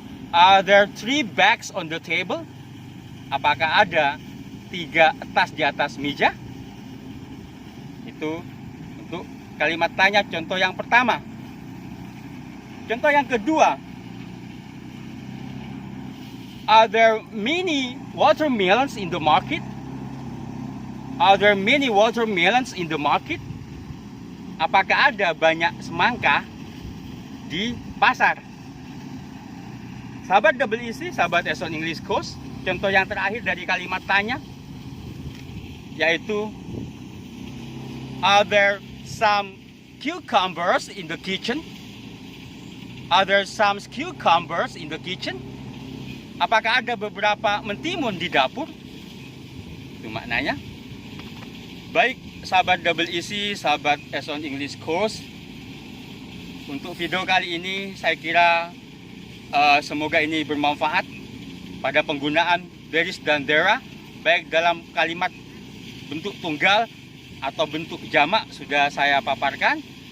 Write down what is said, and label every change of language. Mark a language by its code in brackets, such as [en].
[en] Are there 3 bags on the table? [id] Apakah ada 3 tas di atas meja? Itu untuk kalimat tanya contoh yang pertama. Contoh yang kedua, [en] are there many watermelons in the market? Are there many watermelons in the market? [id] Apakah ada banyak semangka di pasar? Sahabat double isi, sahabat Eson English Course, contoh yang terakhir dari kalimat tanya, yaitu [en] are there some cucumbers in the kitchen? Are there some cucumbers in the kitchen? [id] Apakah ada beberapa mentimun di dapur? Itu maknanya. Baik, sahabat double isi, sahabat Eson English Course, untuk video kali ini saya kira semoga ini bermanfaat pada penggunaan there is dan there, baik dalam kalimat bentuk tunggal atau bentuk jamak sudah saya paparkan.